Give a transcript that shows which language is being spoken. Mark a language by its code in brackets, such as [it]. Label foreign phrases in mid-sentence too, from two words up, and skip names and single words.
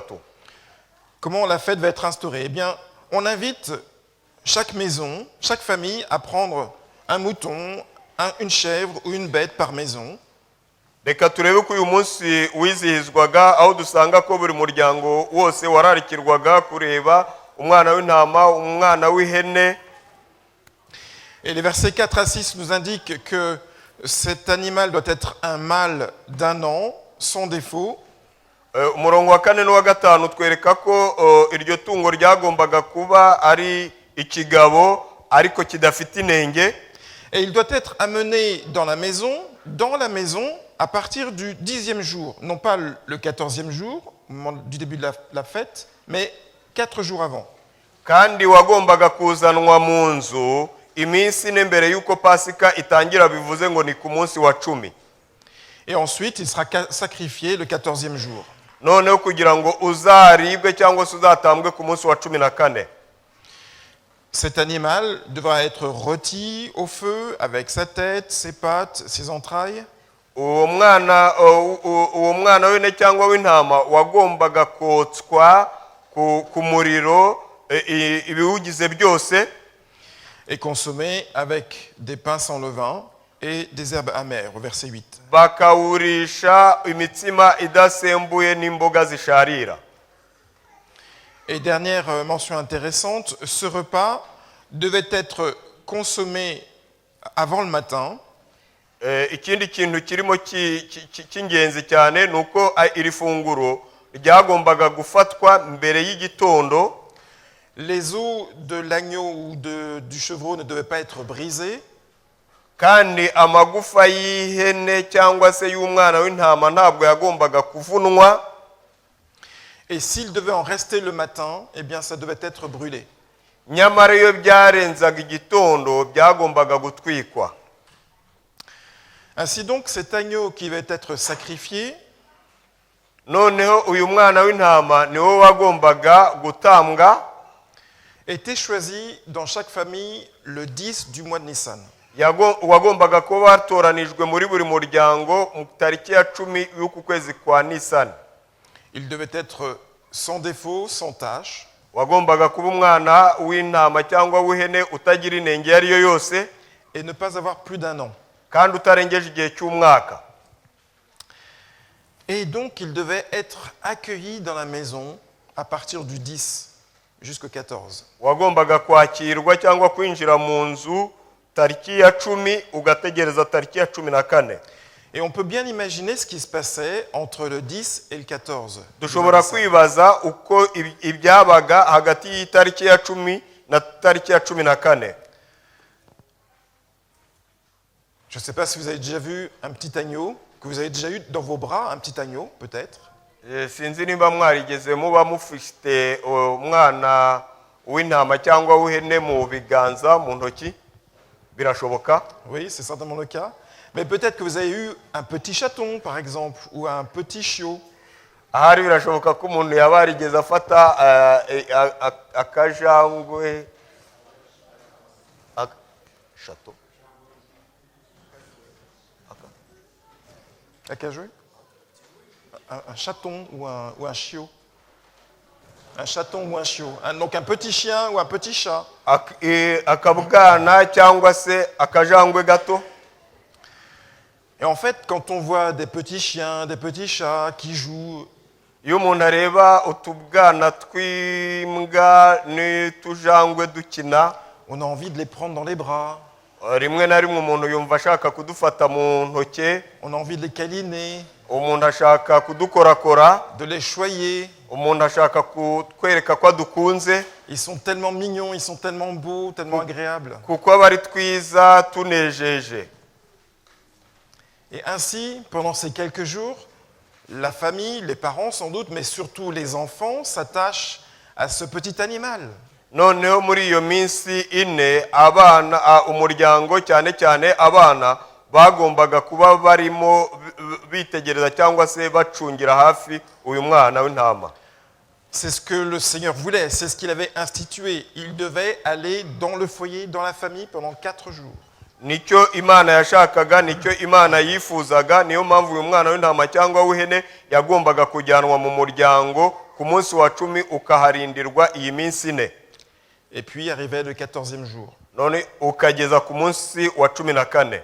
[fr] Comment la fête va être instaurée? Eh bien, on invite chaque maison, chaque famille à prendre un mouton, une chèvre ou une bête par maison. [rw] Reka turebe ko uyu munsi wizihizwaga aho dusanga ko buri muryango wose wararikirwaga kureba umwana w'intama, umwana w'ihene. [fr] Et les versets 4 à 6 nous indiquent que cet animal doit être un mâle d'1 an, sans défaut. [rw] Umurongo wa 4 n'uwa 5 twereka ko iryo tungo ryagombaga kuba ari ikigabo ariko kidafite inenge. [fr] Et il doit être amené dans la maison à partir du 10e jour, non pas le 14e jour, au moment du début de la fête, mais 4 jours avant. [rw] Kandi wagombaga kuzanwa mu nzu iminsi n'imbere yuko Pasika itangira, bivuze ngo ni ku munsi wa 10. [fr] Et ensuite, il sera sacrifié le 14e jour. [rw] Noneho kugira ngo uzaribwe cyangwa se uzatambwe ku munsi wa 14. [fr] Cet animal devra être rôti au feu avec sa tête, ses pattes, ses entrailles. [rw] Uwo mwana w'ine cyangwa w'intama wagombaga kotswa ku muriro ibiwugize byose. [fr] Et consommé avec des pains sans levain et des herbes amères, au verset 8. [rw] Bakawurisha imitsima idasembuye n'imboga zisharira. [fr] Et dernière mention intéressante, ce repas devait être consommé avant le matin. [rw] Ikindi kintu kirimo cy'ingenzi cyane nuko iri funguro ryagombaga gufatwa mbere y'igitondo. [fr] Les os de l'agneau ou du chevreau ne devaient pas être brisés. [rw] Kandi amagufa y'ihene cyangwa se y'umwana w'intama ntabwo yagombaga kuvunwa. [fr] Et s'il devait en rester le matin, eh bien ça devait être brûlé. [rw] Nyamara iyo byarenzaga igitondo byagombaga gutwikwa. [fr] Ainsi donc, cet agneau qui va être sacrifié, [rw] noneho uyu mwana w'intama niwo wagombaga gutambwa, [fr] était choisi dans chaque famille le 10 du mois de Nissan. [rw] wagombaga kuba watoranijwe muri buri muryango mu tariki ya 10 y'uku kwezi kwa Nisani. [fr] Il devait être sans défaut, sans tache. [rw] Wagombaga kuba umwana w'intama cyangwa w'ihene utagira inenge yari yo yose, [fr] et ne pas avoir plus d'1 an. [rw] kandi utarengeje igihe cy'umwaka. [fr] Et donc il devait être accueilli dans la maison à partir du 10 jusqu'au 14. [rw] Wagombaga kwakirwa cyangwa kwinjira mu nzu tariki ya 10 ugategereza tariki ya 14. [fr] Et on peut bien imaginer ce qui se passait entre le 10 et le 14. [rw] Dushobora kwibaza uko ibyabaga hagati y'itariki ya 10 na tariki ya 14. [fr] Je ne sais pas si vous avez déjà vu un petit agneau, que vous avez déjà eu dans vos bras un petit agneau, peut-être. [rw] Sinzi nimba mwarigeze muba mufite umwana w'intama cyangwa w'ihene mu biganza mu ntoki, birashoboka. [fr] Oui, c'est certainement le cas. Mais peut-être que vous avez eu un petit chaton, par exemple, ou un petit chiot. [rw] Ahari birashoboka ko umuntu yaba yarigeze afata akajangwe chaton. [fr] Acajou? un chaton ou un chiot. Un chaton ou un chiot. Donc un petit chien ou un petit chat. [rw] akabwana cyangwa se akajangwe gato. [fr] Et en fait, quand on voit des petits chiens, des petits chats qui jouent, [rw] iyo umuntu areba utubwana tw'imbwa n'utujangwe dukina, [fr] on a envie de les prendre dans les bras. [rw] rimwe na rimwe umuntu yumva ashaka kudufata mu ntoke, [fr] On a envie de les câliner, [rw] umuntu ashaka kudukorakora, [fr] de les choyer. [rw] umuntu ashaka kutwereka ko adukunze, [fr] Ils sont tellement mignons, ils sont tellement beaux, tellement agréables. [rw] kuko aba ari twiza tunejeje. [fr] Et ainsi, pendant ces quelques jours, la famille, les parents sans doute, mais surtout les enfants, s'attachent à ce petit animal. [rw] Noneho muri iyo minsi ine abana umuryango cyane cyane abana bagombaga kuba barimo bitegereza cyangwa se bacungira hafi uyu mwana w'intama. [fr] C'est ce que le Seigneur voulait, c'est ce qu'il avait institué. Il devait aller dans le foyer, dans la famille pendant 4 jours. [rw] Nicyo Imana yashakaga, nicyo Imana yifuzaga, niyo mpamvu uyu mwana w'intama cyangwa w'ihene yagombaga kujyanwa mu muryango ku munsi wa 10 ukaharindirwa iyi minsi ine. [fr] Et puis arrivait le 14e jour. [rw] None ukageza ku munsi wa 14.